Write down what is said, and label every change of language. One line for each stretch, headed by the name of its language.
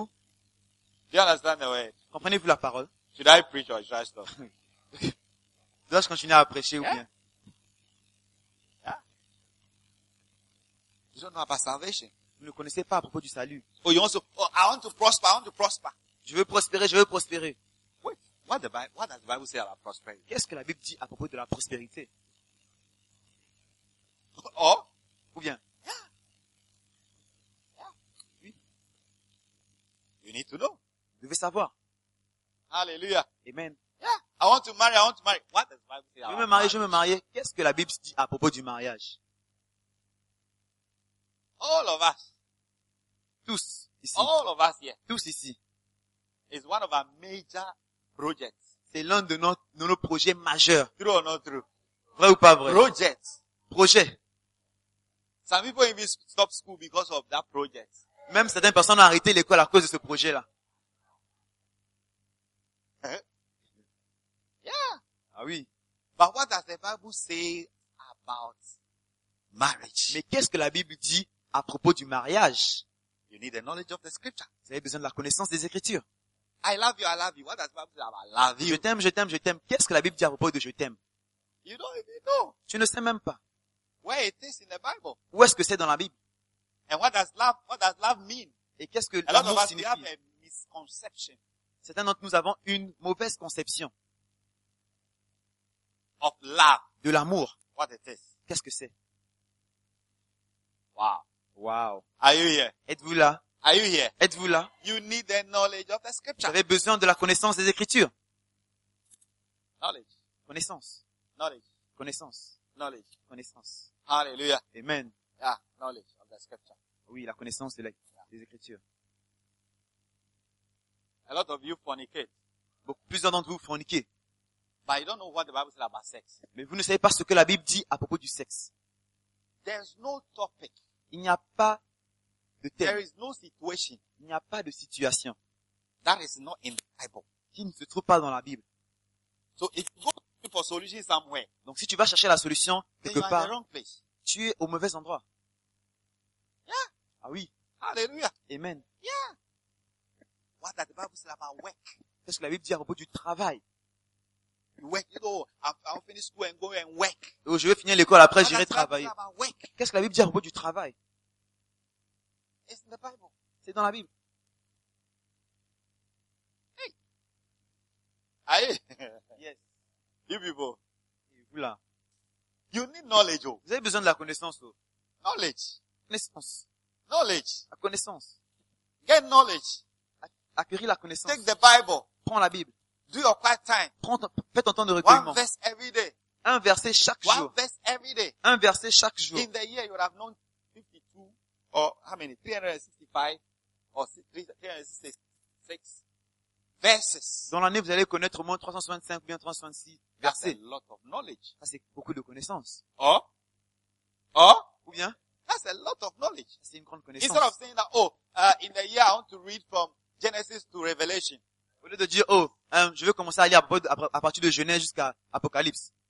English: Word? Do you understand the word?
French: Comprenez-vous la parole?
English: Should I preach or should I stop?
French: Dois-je continuer à prêcher ou bien?
English: Yeah. You don't know about salvation.
French: Vous ne connaissez pas à propos du salut.
English: Oh, you also, oh, I want to prosper, I want to prosper.
French: Je veux prospérer, je veux prospérer.
English: Wait, what does the Bible say about prosperity?
French: Qu'est-ce que la Bible dit à propos de la prospérité?
English: Oh,
French: ou bien?
English: Yeah. Yeah.
French: Oui.
English: You need to know.
French: Vous devez savoir.
English: Hallelujah.
French: Amen.
English: Yeah. I want to marry, I want to marry. What does the Bible say about marriage?
French: Je veux me marier. Qu'est-ce que la Bible dit à propos du mariage?
English: All of us.
French: Tous ici.
English: All of us here.
French: Tous ici.
English: It's one of our major projects.
French: C'est l'un de nos projets majeurs.
English: True or not true?
French: Vrai ou pas vrai?
English: Projects.
French: Projet.
English: Some people even stop school because of that project.
French: Même certaines personnes ont arrêté l'école à cause de ce projet-là.
English: Yeah.
French: Ah oui.
English: But what does the Bible say about marriage?
French: Mais qu'est-ce que la Bible dit à propos du mariage?
English: You need the knowledge of the scripture.
French: Vous avez besoin de la connaissance des écritures.
English: I love you, I love you. What does the Bible say about love you?
French: Je t'aime, je t'aime, je t'aime. Qu'est-ce que la Bible dit à propos de je t'aime?
English: You don't even know.
French: Tu ne sais même pas.
English: Where it is in the Bible?
French: Où est-ce que c'est dans la Bible?
English: And what does love mean?
French: Et qu'est-ce que l'amour signifie?
English: A lot of us have a misconception.
French: Certains d'entre nous avons une mauvaise conception.
English: Of love.
French: De l'amour.
English: What it is?
French: Qu'est-ce que c'est? Wow. Wow.
English: Are you here?
French: Êtes-vous là?
English: Are you here?
French: Êtes-vous là?
English: You need the knowledge of the scripture.
French: Vous avez besoin de la connaissance des écritures.
English: Knowledge.
French: Connaissance.
English: Knowledge.
French: Connaissance.
English: Knowledge.
French: Connaissance. Alléluia. Amen.
English: Yeah, knowledge of the scripture.
French: Oui, la connaissance de la, yeah, des écritures.
English: A lot of you fornicate.
French: Beaucoup, plusieurs d'entre vous forniquez.
English: But you don't know what the Bible says about sex.
French: Mais vous ne savez pas ce que la Bible dit à propos du sexe.
English: There's no topic.
French: Il n'y a pas de thème.
English: There is no situation.
French: Il n'y a pas de situation.
English: That is not in the Bible.
French: Qui ne se trouve pas dans la Bible.
English: So if you go looking for solution somewhere.
French: Donc si tu vas chercher la solution quelque part,
English: you are in the wrong place.
French: Tu es au mauvais endroit.
English: Yeah.
French: Ah oui. Alléluia. Amen.
English: Yeah. What that the Bible says about work.
French: Qu'est-ce que la Bible dit à propos du travail?
English: You work, you know, I'll finish school and go and work.
French: Oh, je vais finir l'école après, j'irai travailler. Qu'est-ce que la Bible dit à propos du travail?
English: It's in the Bible.
French: C'est dans la Bible. Hey. Aye.
English: Yes. You people.
French: Et vous là.
English: You need knowledge, oh.
French: Vous avez besoin de la connaissance, oh.
English: Knowledge.
French: Connaissance.
English: Knowledge.
French: La connaissance.
English: Get knowledge.
French: Acquérir la connaissance.
English: Take the Bible.
French: Prends la Bible.
English: Do your quiet time.
French: Fais ton temps de recueillement.
English: One verse every day.
French: Un verset chaque jour.
English: One verse every day.
French: Un verset chaque jour.
English: In the year you have known 52 or how many? 365 or 366 verses.
French: Dans l'année vous allez connaître au moins 365 ou bien 366 versets.
English: That's a lot of knowledge.
French: Ça c'est beaucoup de connaissances.
English: Or?
French: Ou bien?
English: That's a lot of knowledge.
French: C'est une grande connaissance.
English: Instead of saying that, in the year I want to read from Genesis to Revelation.
French: Au lieu de dire, je veux commencer à lire à partir de Genèse jusqu'à Apocalypse.